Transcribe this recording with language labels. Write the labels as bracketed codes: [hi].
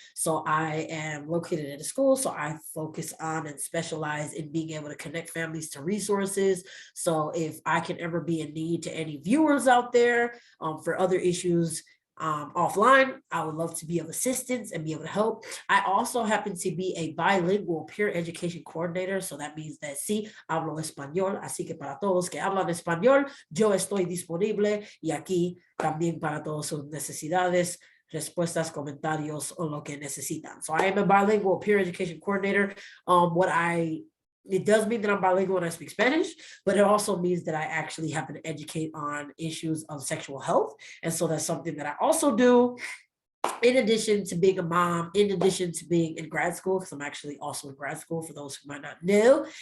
[en] So I am located at a school. So I focus on and specialize in being able to connect families to resources. So if I can ever be in need to any viewers out there for other issues offline, I would love to be of assistance and be able to help. I also happen to be a bilingual peer education coordinator. So that means that [es] sí, hablo español, así que para todos que hablan español, yo estoy disponible y aquí también para todas sus necesidades, respuestas, comentarios, o lo que necesitan. [en] So I am a bilingual peer education coordinator. It does mean that I'm bilingual when I speak Spanish, but it also means that I actually happen to educate on issues of sexual health. And so that's something that I also do in addition to being a mom, in addition to being in grad school, because I'm actually also in grad school for those who might not know.